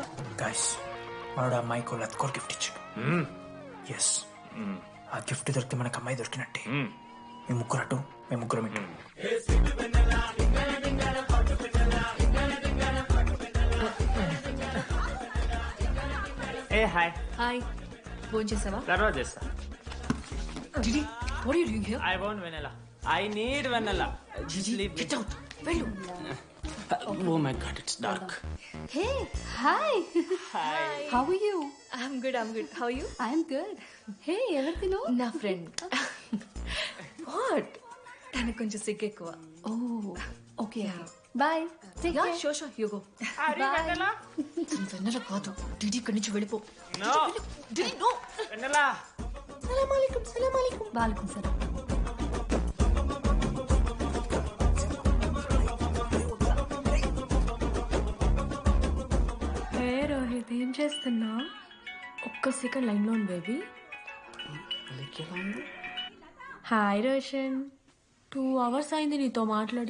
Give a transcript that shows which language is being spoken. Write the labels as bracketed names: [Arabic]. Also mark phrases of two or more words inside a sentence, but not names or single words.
[Telugu] గైస్ వాడు అమ్మాయికి లత్కోర్ గిఫ్ట్ ఇచ్చాడు. ఎస్, ఆ గిఫ్ట్ దొరికితే మనకు అమ్మాయి దొరికినట్టే. మీ ముగ్గురు అటు, మేము ముగ్గురం ఇటు. ఏ హాయ్. హాయ్, ఫోన్ చేసావా? తర్వాత చేస్తా. [English] Didi, what are you doing here? I want vanilla. I need vanilla. Just leave me. Get out. Veru. Oh my god, it's dark. Hey, hi. Hi. How are you? I'm good. How are you? I'm good. Hey, everything know? Na friend. What? [Telugu] తనకు కొంచెం సిగ్గు ఎక్కువ. [English] Oh, okay. Bye. Take care. Yeah, sure. You go. Vanilla? [Telugu] Vanilla కాదు. Didi ఇక్కడి నుంచి వెళ్ళిపో. [English] No. Didi, no. Vanilla. [Arabic] سلام عليكم. وعليكم سلام. [Telugu] హే రోహిత్, ఏం చేస్తున్నా? ఒక్క సెకండ్ లైన్లో ఉంది బేబీ. హాయ్ రోషన్, 2 hours అయింది నీతో మాట్లాడి.